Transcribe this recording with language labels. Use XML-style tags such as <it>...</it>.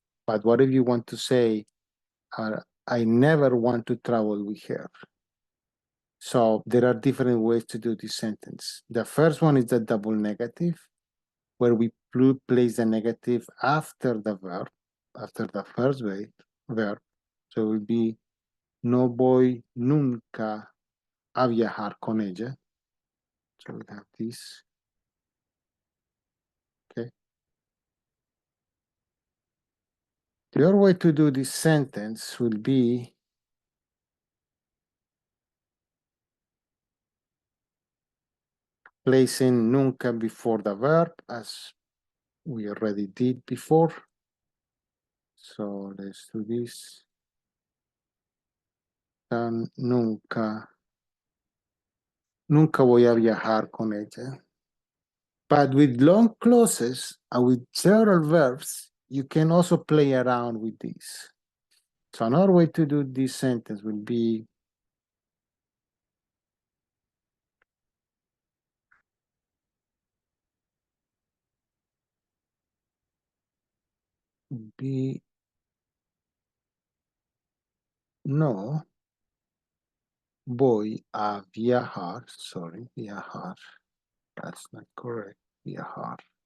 <en>But what if you want to say, I never want to travel with her? So there are different ways to do this sentence. The first one is the double negative, where we place the negative after the verb, after the first verb. So it will be</en> <es>no voy nunca a viajar con ella.</es> <en>So we have this. Okay. The other way to do this sentence will be placing nunca before the verb, as we already did before. So let's do this.</en> <es>Nunca voy a viajar con ella.</es> <en>But with long clauses and with several verbs, you can also play around with this. So another way to do this sentence will be</en> <es>no voy a viajar, viajar</es> <en>That's not correct.</en> <es>Viajar.</es>